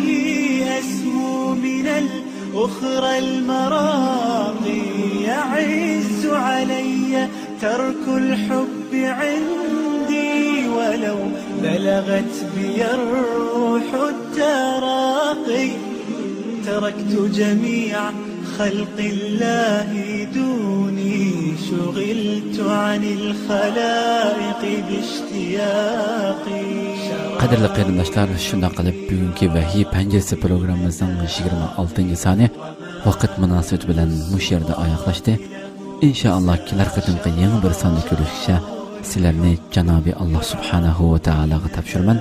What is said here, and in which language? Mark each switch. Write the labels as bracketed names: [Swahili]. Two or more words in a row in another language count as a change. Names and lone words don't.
[Arabic] أسمو من الأخرى المراقي يعز علي ترك الحب عندي ولو بلغت بي الروح التراقي تركت جميع خلق الله دوني شغلت عن الخلائق باشتياقي. [Uzbek] Qadrli qarindoshlar, shunday qilib bugungi vahiy panjasi programmamizning 26-soni vaqt munosabati bilan bu yerda oyoqlashdi. Inshaalloh kelar qatimqi yangi bir sonda ko'rishga sizlarni Janobi Alloh subhanahu va taologa topshiraman.